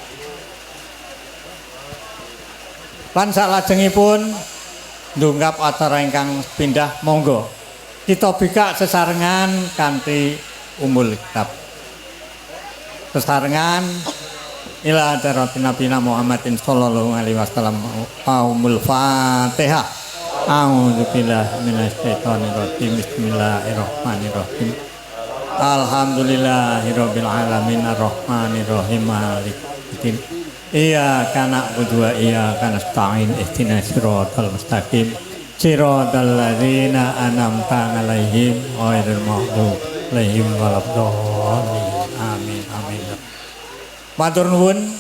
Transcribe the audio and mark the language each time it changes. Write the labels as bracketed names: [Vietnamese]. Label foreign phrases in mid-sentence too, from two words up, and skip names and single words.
[Javanese] Lan salajengipun ndonggap acara ingkang pindah, monggo kita bikak sesarengan kanthi [Arabic] أم الكتاب. Sesarengan إلى حضرة نبي محمد صلى الله عليه وسلم. قوم الفاتحة. أعوذ بالله من الشيطان الرجيم. بسم الله الرحمن الرحيم. الحمد لله رب العالمين الرحمن الرحيم مالك الدين. إياك نعبد وإياك نستعين اهدنا الصراط المستقيم صراط الذين أنعمت عليهم غير المغضوب عليهم ولا الضالين. آمين آمين. [Javanese] Matur nuwun.